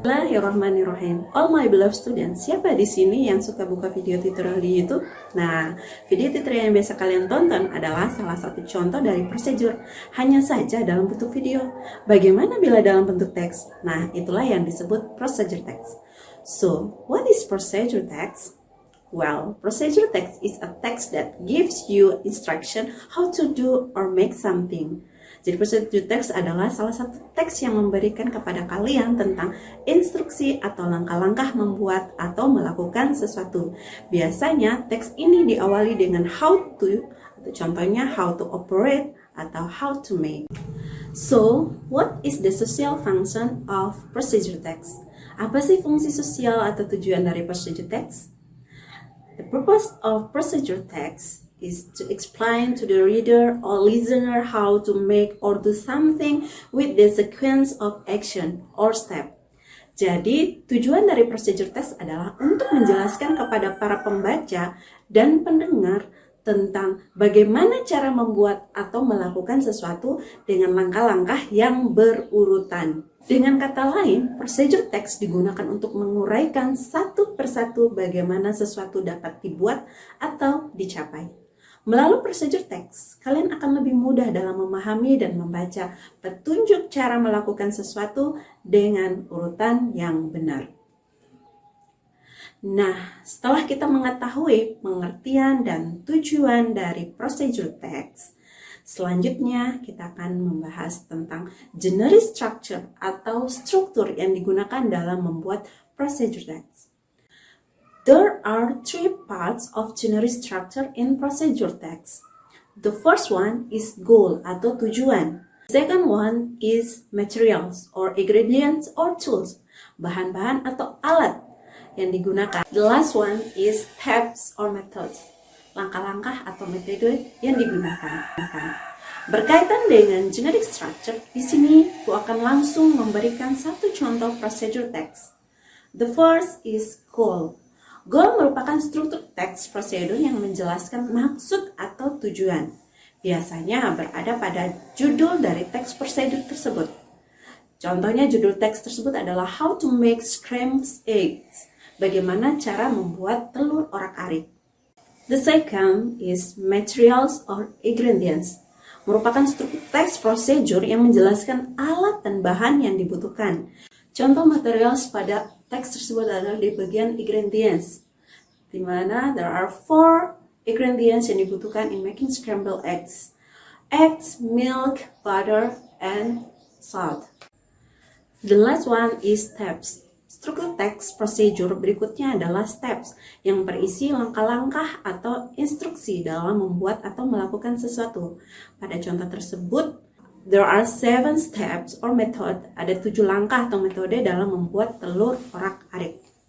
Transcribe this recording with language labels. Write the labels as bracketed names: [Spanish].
[Indonesian] Bismillahirrahmanirrahim. [English] All my beloved students, [Indonesian] siapa di sini yang suka buka video tutorial di YouTube? Nah, video tutorial yang biasa kalian tonton adalah salah satu contoh dari procedure, hanya saja dalam bentuk video. Bagaimana bila dalam bentuk teks? Nah, itulah yang disebut procedure text. [English] So, what is procedure text? Well, procedure text is a text that gives you instruction how to do or make something. [Indonesian] Jadi procedure text adalah salah satu teks yang memberikan kepada kalian tentang instruksi atau langkah-langkah membuat atau melakukan sesuatu. Biasanya teks ini diawali dengan how to, atau contohnya [English] how to operate [Indonesian] atau [English] how to make. So, what is the social function of procedure text? [Indonesian] Apa sih fungsi sosial atau tujuan dari procedure text? [English] The purpose of procedure text is to explain to the reader or listener how to make or do something with the sequence of action or step. [Indonesian] Jadi, tujuan dari procedure text adalah untuk menjelaskan kepada para pembaca dan pendengar tentang bagaimana cara membuat atau melakukan sesuatu dengan langkah-langkah yang berurutan. Dengan kata lain, procedure text digunakan untuk menguraikan satu persatu bagaimana sesuatu dapat dibuat atau dicapai. Melalui procedure text, kalian akan lebih mudah dalam memahami dan membaca petunjuk cara melakukan sesuatu dengan urutan yang benar. Nah, setelah kita mengetahui pengertian dan tujuan dari procedure text, selanjutnya kita akan membahas tentang generic structure atau struktur yang digunakan dalam membuat procedure text. [English] There are three parts of generic structure in procedure text. The first one is goal [Indonesian] atau tujuan. [English] The second one is materials or ingredients or tools, [Indonesian] bahan-bahan atau alat yang digunakan. [English] The last one is steps or methods, [Indonesian] langkah-langkah atau metode yang digunakan. Berkaitan dengan generic structure, di sini aku akan langsung memberikan satu contoh procedure text. [English] The first is goal. [Indonesian] Goal merupakan struktur teks prosedur yang menjelaskan maksud atau tujuan. Biasanya berada pada judul dari teks prosedur tersebut. Contohnya judul teks tersebut adalah [English] How to make scrambled eggs. [Indonesian] Bagaimana cara membuat telur orak-arik. [English] The second is materials or ingredients. [Indonesian] Merupakan struktur teks prosedur yang menjelaskan alat dan bahan yang dibutuhkan. Contoh materials pada teks tersebut adalah di bagian ingredients, di mana [English] there are 4 ingredients [Indonesian] yang dibutuhkan [English] in making scrambled eggs. Eggs, milk, butter, and salt. The last one is steps. [Indonesian] Struktur teks procedure berikutnya adalah steps yang berisi langkah-langkah atau instruksi dalam membuat atau melakukan sesuatu. Pada contoh tersebut, [English] there are 7 steps or method. [Indonesian] Ada 7 langkah atau metode dalam membuat telur orak-arik.